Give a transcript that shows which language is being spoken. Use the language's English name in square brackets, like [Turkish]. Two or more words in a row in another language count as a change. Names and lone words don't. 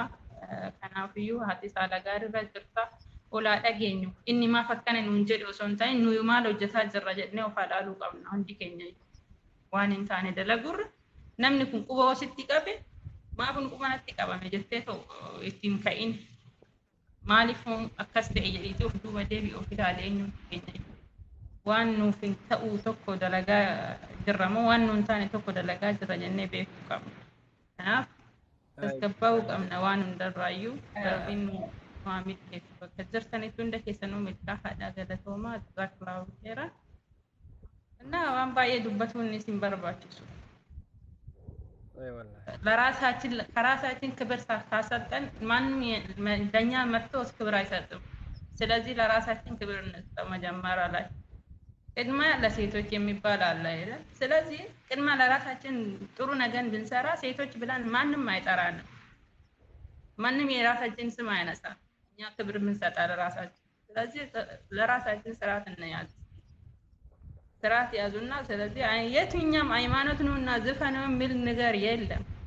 [Oromo] Kanaafiyyuu haati saala gaariirra jirta olaa dhageenyu inni maaf akkana nuun jedhu osoo hin taane nuyi maal hojjetaa jirra jedhanii of ilaaluu qabna hundi keenya waan hin taane dalagurra namni kun quba ositti qabe maaf kun quba natti qabame jettee ittiin ka'in maaliif akkas ta'e jedhiitii of duuba deebii of ilaalee eenyuun keenya waan nuuf hin ta'u tokko dalagaa jirra moo waan nuun taane tokko dalagaa jirra jennee beekuu qabna. Kanaaf tasgabbaa'uu qabna waan hundarraayyuu rabbiin waa milkeessu bakka jirtanitti hunda keessanuu milkaa'aadha galatoomaa [Arabic] جزاك الله خيرا. [Oromo] Innaa waan baay'ee dubbatuun isin barbaachisu. [Amharic] ለራሳችን ክብር ካሰጠን ማንም ለኛ መጥቶ ክብር አይሰጥም። ስለዚህ ለራሳችን ክብር እንስጠው። መጀመሪያ ላይ ቅድሚያ ለሴቶች የሚባል አለ አይደል? ስለዚህ ቅድሚያ ለራሳችን ጥሩ ነገር ብንሰራ ሴቶች ብለን ማንም አይጠራንም። ማንም የራሳችን ስም አይነሳ። እኛ ክብር ብንሰጣ ለራሳችን። ስለዚህ ለራሳችን ስርዓት እንያዝ። ስርዓት ያዙና ስለዚህ የትኛም ሃይማኖት ነውና ዝፈን ነው የሚል ነገር የለም።